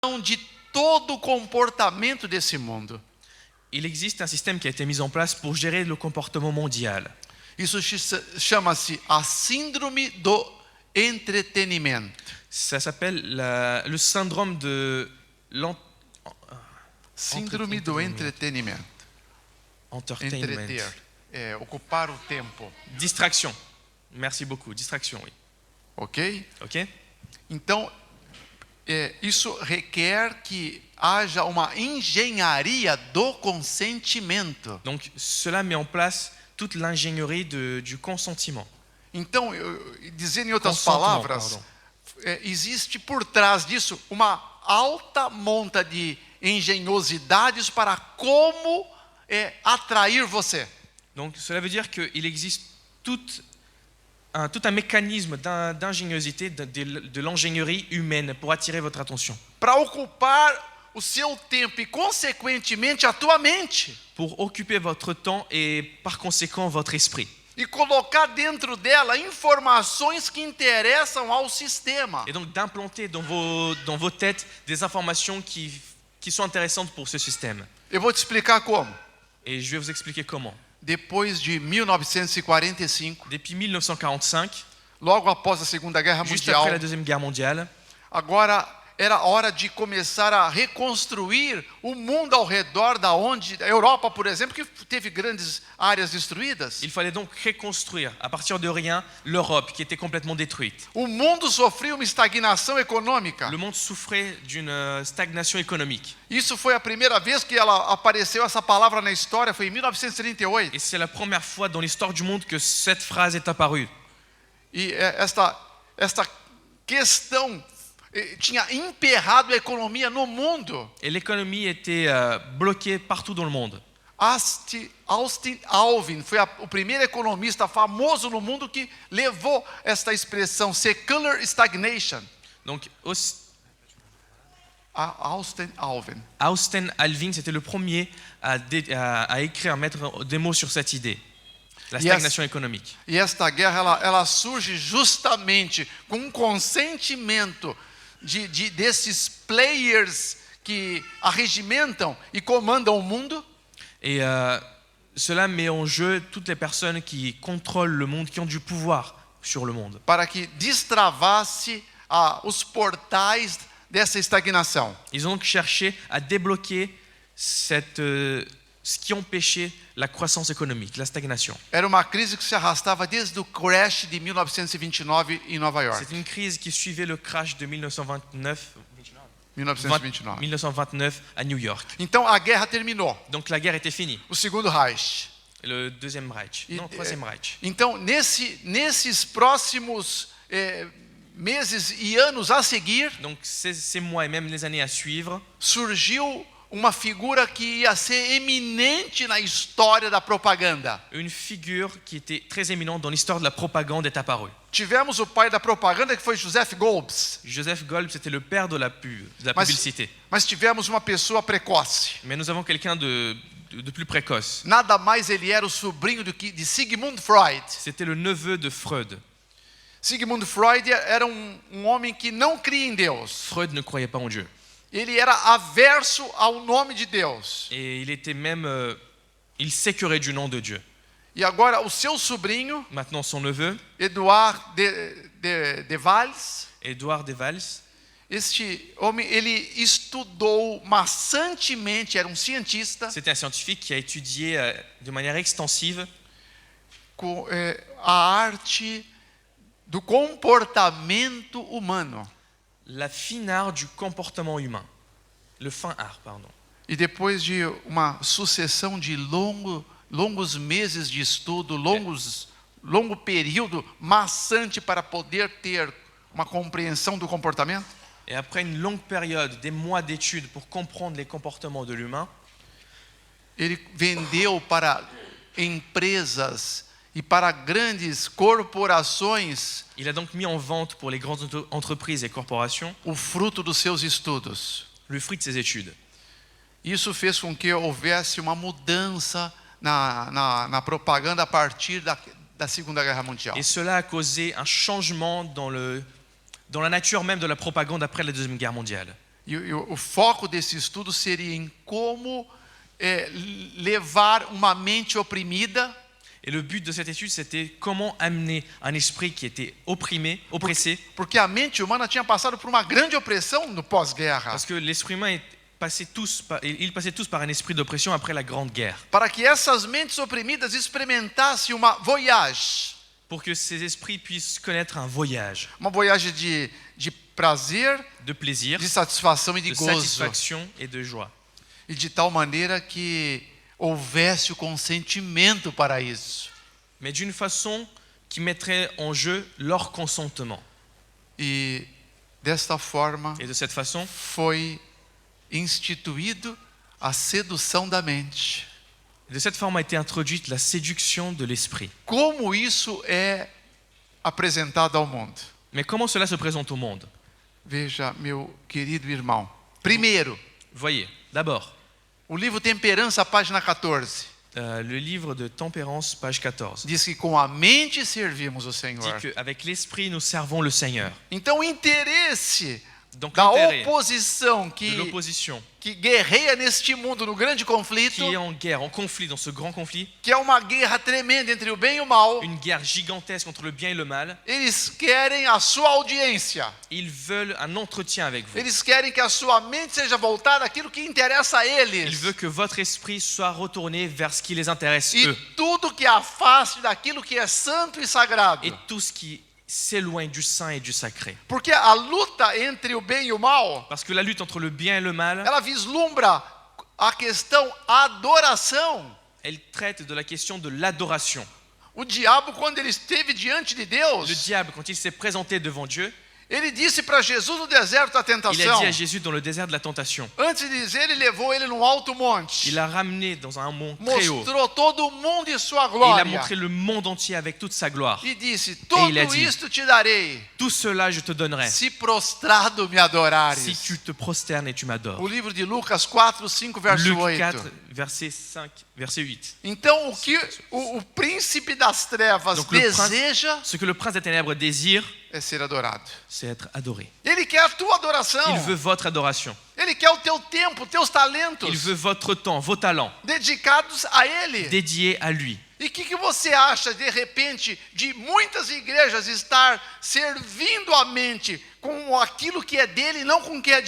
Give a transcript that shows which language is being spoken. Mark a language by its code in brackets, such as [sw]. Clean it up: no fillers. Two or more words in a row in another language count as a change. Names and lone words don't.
[pt] de todo o comportamento desse mundo. [fr] Il existe un système qui a été mis en place pour gérer le comportement mondial. [pt] Isso chama-se a síndrome do entretenimento. [fr] Ça s'appelle le syndrome de [pt] Síndrome do entretenimento. entertainment. Entreter, ocupar o tempo. [fr] Distraction. Merci beaucoup. Distraction, oui. Ok? Ok? [pt] Então, isso requer que haja uma engenharia do consentimento. [fr] Donc cela met en place toute l'ingénierie du consentement. [pt] Então, dizendo em outras Consentement, palavras, existe por trás disso uma alta monta de engenhosidades para como atrair você. [fr] Donc cela veut dire qu'il existe tout un mécanisme d'ingéniosité, de l'ingénierie humaine pour attirer votre attention. [pt] Para ocupar o seu tempo e, consequentemente, a tua mente. [fr] Pour occuper votre temps et par conséquent votre esprit. [pt] E colocar dentro dela informações que interessam ao sistema. [fr] Et donc d'implanter dans vos têtes des informations qui sont intéressantes pour ce système. [pt] Eu vou te explicar como. [fr] Et je vais vous expliquer comment. [pt] Depois de 1945, [fr] Depuis 1945, [pt] logo após a Segunda Guerra juste Mundial, [fr] après la Deuxième Guerre mondiale, [pt] agora era hora de começar a reconstruir o mundo ao redor da onde a Europa, por exemplo, que teve grandes áreas destruídas. [fr] il fallait donc reconstruire à partir de rien l'Europe qui était complètement détruite. [pt] O mundo sofria uma estagnação econômica. [fr] Le monde souffrait d'une stagnation économique. [pt] Isso foi a primeira vez que apareceu essa palavra na história, foi em 1938. [fr] Et c'est la première fois dans l'histoire du monde que cette phrase est apparue. [pt] E esta questão tinha emperrado a economia no mundo. [fr] Et l'économie était bloquée partout dans le monde. [pt] Austin Alvin foi o primeiro economista famoso no mundo que levou esta expressão [en] secular stagnation. [fr] Donc Austin Alvin. Austin Alvin, c'était le premier à écrire, à mettre des mots sur cette idée. La stagnation économique. [pt] E esta guerra ela surge justamente com um consentimento desses players que arregimentam e comandam o mundo. [fr] Et cela met en jeu toutes les personnes qui contrôlent le monde, qui ont du pouvoir sur le monde. [pt] Para que destravasse os portais dessa estagnação. [fr] Ils ont donc cherché à débloquer ce qui empêchait la croissance économique, la stagnation. [pt] Era uma crise que se arrastava desde o crash de 1929 em Nova York. [fr] C'est une crise qui suivait le crash de 1929 à New York. [pt] Então a guerra terminou. [fr] Donc la guerre était finie. [pt] O Segundo Reich. [fr] Le Deuxième Reich. Non, Troisième Reich. [pt] Então nesses próximos meses e anos a seguir, [fr] donc ces mois et même les années à suivre, [pt] surgiu uma figura que ia ser eminente na história da propaganda. [fr] Une figure qui était très éminente dans l'histoire de la propagande est apparue. [pt] Tivemos o pai da propaganda que foi Joseph Goebbels. [fr] Joseph Goebbels c'était le père de la publicité. [pt] Mas tivemos uma pessoa precoce. [fr] Mais nous avons quelqu'un de plus précoce. [pt] Nada mais ele era o sobrinho de Sigmund Freud. [fr] C'était le neveu de Freud. [pt] Sigmund Freud era homem que não cria em Deus. [fr] Freud ne croyait pas en Dieu. [pt] Ele era averso ao nome de Deus. [fr] Et il était même il s'écœurait du nom de Dieu. [pt] E agora o seu sobrinho, [fr] maintenant son neveu, Edouard de Valls, Edouard de Valls, [pt] este homem ele estudou maçantemente, era um cientista. [fr] C'était un scientifique qui a étudié de manière extensive [pt] a arte do comportamento humano. [fr] La fine art du comportement humain. Le fin art, pardon. [pt] E depois de uma sucessão de longos meses de estudo, longo período maçante para poder ter uma compreensão do comportamento. [fr] Et après une longue période, des mois d'études pour comprendre les comportements de l'humain, [pt] ele vendeu para empresas e para grandes corporações. [fr] Il a donc mis en vente pour les grandes entreprises et corporations [pt] o fruto dos seus estudos. [fr] Le fruit de ses études. [pt] Isso fez com que houvesse uma mudança na propaganda a partir da Segunda Guerra Mundial. [fr] Et cela a causé un changement dans la nature même de la propagande après la Deuxième Guerre mondiale. [pt] o foco desse estudo seria em como levar uma mente oprimida. [fr] Et le but de cette étude, c'était comment amener un esprit qui était oppressé, [pt] Porque a mente humana tinha passado por uma grande opressão no pós-guerra. [fr] parce que l'esprit humain ils passaient tous par un esprit d'oppression après la Grande Guerre. [pt] Para que essas mentes oprimidas experimentassem uma voyage. [fr] Pour que ces esprits puissent connaître un voyage [pt] Uma voyage de prazer, [fr] de plaisir, [pt] de satisfação e de de gozo. [fr] satisfaction et de joie. [pt] E de tal maneira que houvesse o consentimento para isso. [fr] Mais d'une façon qui mettrait en jeu leur consentement. [pt] E desta forma [fr] Et de cette façon, [pt] foi instituído a sedução da mente. [fr] de cette forme a été introduite la séduction de l'esprit. [pt] Como isso é apresentado ao mundo? [fr] Mais comment cela se présente au monde? [pt] Veja, meu querido irmão. Primeiro, [fr] Voyez, d'abord, [pt] o livro Temperança, página 14, [fr] le livre de Tempérance, page 14, [pt] diz que com a mente servimos o dit Senhor. [fr] qu'avec l'esprit, nous servons le Seigneur. [pt] Então o interesse Donc da l'intérêt oposição de que l'opposition guerreia neste mundo, no grande conflito, [fr] qui est en guerre, en conflit, dans ce grand conflit, [pt] que é uma guerra tremenda entre o bem e o mal, [fr] une guerre gigantesque entre le bien et le mal, [pt] eles querem a sua audiência. [fr] ils veulent un entretien avec vous. [pt] Eles querem que a sua mente seja voltada àquilo que interessa a Ils eles. [fr] veulent que votre esprit soit retourné vers ce qui les intéresse E eux. [pt] tudo que afaste daquilo que é santo e sagrado. [fr] Et tout ce qui s'éloigne du saint et du sacré. [pt] Porque a luta entre o bem e o mal, [fr] Parce que la lutte entre le bien et le mal, [pt] ela vislumbra a questão adoração. [fr] elle traite de la question de l'adoration. [pt] O diabo, quando ele esteve diante de Le Deus, [fr] diable, quand il s'est présenté devant Dieu, [pt] ele disse para Jesus no deserto da [fr] il a [pt] tentação. [fr] dit à Jésus dans le désert de la tentation. [pt] Antes de dizer, ele levou ele num alto monte. [fr] Il l'a ramené dans un mont très haut. [pt] Mostrou todo o mundo e sua [fr] Et il a [pt] glória. [fr] montré le monde entier avec toute sa gloire. [pt] E disse: Tudo [fr] il a dit, [pt] isto te darei, [fr] Tout cela je te donnerai [pt] se prostrado me adorares. [fr] si tu te prosternes et tu m'adores. [pt] O livro de Lucas 4, 5, verso Luc 8. [fr] 4, verset 5, verset 8. [pt] Então, o que o príncipe das trevas [fr] Donc, le [pt] deseja [fr] Ce que le prince des ténèbres désire, [pt] é ser adorado. [fr] c'est être adoré. [pt] Ele quer a tua adoração. [fr] Il veut votre adoration. [pt] Ele quer o teu tempo, teus talentos [fr] Il veut votre temps, vos talents, [pt] dedicados a Ele. [fr] dédiés à lui. [pt] E o que você acha, de repente, de muitas igrejas estar servindo a mente com aquilo que é dele e não com o que é de